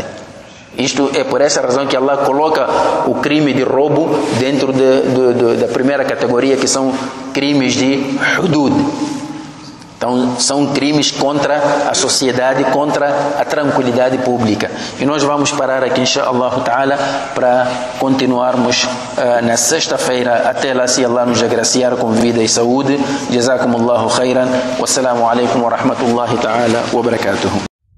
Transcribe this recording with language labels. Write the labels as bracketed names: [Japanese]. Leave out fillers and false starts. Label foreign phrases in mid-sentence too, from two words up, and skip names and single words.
[Portuguese] Isto é por essa razão que Allah coloca o crime de roubo dentro da primeira categoria, que são crimes de hudud. Então, são crimes contra a sociedade, contra a tranquilidade pública. E nós vamos parar aqui, [Arabic] إن شاء الله تعالى, [Portuguese] para continuarmos na sexta-feira. Até lá, se Allah nos agraciar com vida e saúde. [Arabic] جزاكم الله خيرا. والسلام عليكم ورحمة الله تعالى وبركاته.